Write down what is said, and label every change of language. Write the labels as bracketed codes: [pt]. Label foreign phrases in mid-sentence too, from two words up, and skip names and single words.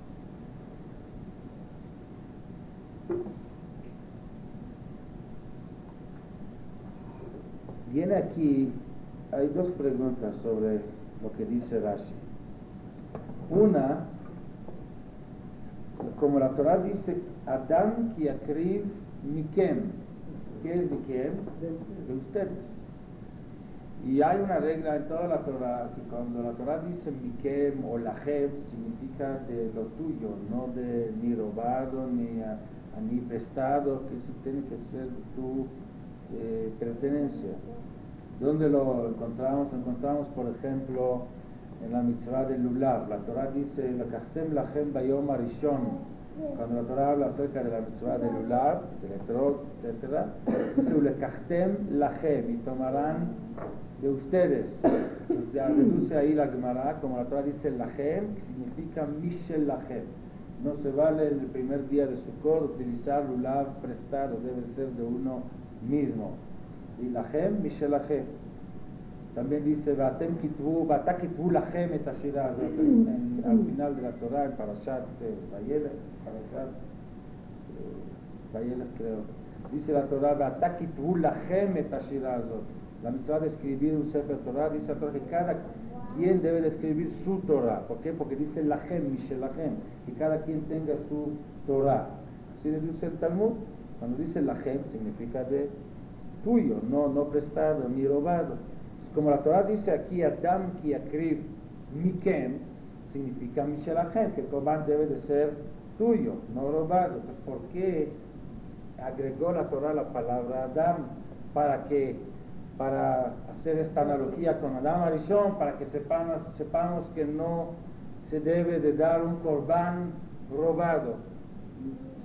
[es] Viene aquí, hay dos preguntas sobre lo que dice Rashi. Una, como la Torah dice: [he] אדם כי יקריב מכם. [es] ¿Qué es mikem? De ustedes. Y hay una regla en toda la Torah, que cuando la Torah dice mikem o lahem, significa de lo tuyo, no de ni robado, ni prestado, que sí tiene que ser tu pertenencia. ¿Dónde lo encontramos? Lo encontramos, por ejemplo, en la mitzvah del lulav. La Torah dice: [he] לקחתם לכם ביום הראשון. [es] Cuando la Torah habla acerca de la mitzvah del lulav, del etrog, etc., dice: [he] לקחתם לכם, [es] y tomarán de ustedes. Pues ya reduce ahí la Gemara, como la Torah dice lachem, que significa [he] משל לכם. [es] No se vale en el primer día de Sukkot utilizar lulav prestado, debe ser de uno mismo. ¿Sí? [he] לכם, משל לכם. [es] También dice: [he] ואתם כתבו, ועתה כתבו לכם את השירה הזאת. [es] Al final de la Torah, en Parashat Vayelech, creo, dice la Torah: [he] ועתה כתבו לכם את השירה הזאת. [es] La mitzvah de escribir un [he] ספר תורה, [es] dice la Torah que cada quien debe de escribir su Torah. ¿Por qué? Porque dice [he] לכם, משל לכם, [es] que cada quien tenga su Torah. Así dice el Talmud. Cuando dice lachem, significa de tuyo, no prestado ni robado. Como la Torah dice aquí: [he] אדם כי יקריב מכם, significa משל לכם, [es] que el korban debe de ser tuyo, no robado. Entonces, ¿por qué agregó la Torah la palabra Adam? Para hacer esta analogía con [he] אדם הראשון, [es] para que sepamos que no se debe de dar un korban robado.